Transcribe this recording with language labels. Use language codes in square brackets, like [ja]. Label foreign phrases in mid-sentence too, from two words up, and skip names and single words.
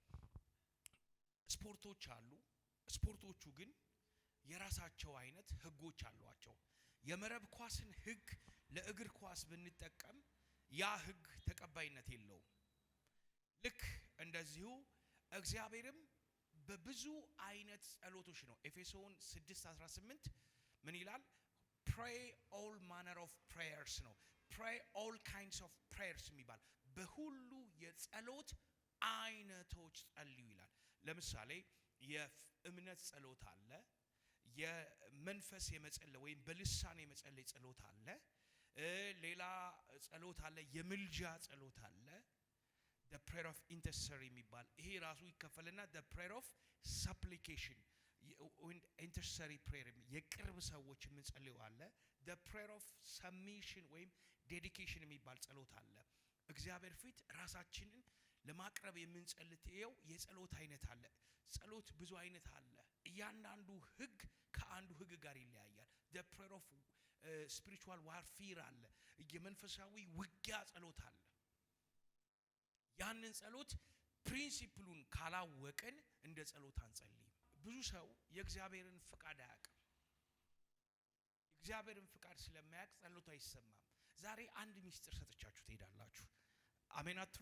[am] ስፖርቶች አሉ፣ ስፖርቶቹ ግን የራሳቸው አይነት ህጎች አሏቸው። የመረብ ኳስን ህግ ለእግር ኳስ ብንጠቀም ያ ህግ ተቀባይነት የለውም። ልክ እንደዚሁ እግዚአብሔርም በብዙ አይነት ጸሎቶች ነው። ኤፌሶን 6:18 ምን ይላል? [en] pray all manner of prayers [am] ነው። [en] pray all kinds of prayers [am] የሚባል በሁሉ የጸሎት አይነቶች ጸልዩ ይላል። ለምሳሌ የእምነት ጸሎት አለ፣ የመንፈስ የመጸለይ ወይም በልሳን የመጸለይ ጸሎት አለ፣ ሌላ ጸሎት አለ፣ የምልጃ ጸሎት አለ፣ [en] the prayer of intercessory [am] የሚባል ይሄ ራሱ ይከፈልና the [en] prayer of supplication intercessory prayer [am] የቅርብ ሰዎች የምንጸልየው አለ፣ [en] the prayer of submission [am] ወይም dedication የሚባል ጸሎት አለ። እግዚአብሔር ፊት ራሳችንን ለማቅረብ የምንጸልየው የጸሎት አይነት አለ። ጸሎት ብዙ አይነት አለ። እያንዳንዱ ህግ ከአንዱ ህግ ጋር ይለያያል። [en] the prayer of spiritual warfare [am] አለ፣ የመንፈሳዊ ውጊያ ጸሎት አለ። ያንን ጸሎት ፕሪንሲፕሉን ካላወቀን እንደ ጸሎት አንጸልይም። ብዙ ሰው የእግዚአብሔርን ፍቃድ አያውቅም። የእግዚአብሔርን ፍቃድ ስለማያውቅ ጸሎቱ አይሰማም። ዛሬ አንድ ሚስጥር ሰጥቻችሁ ትሄዳላችሁ። አሜን አትሉ?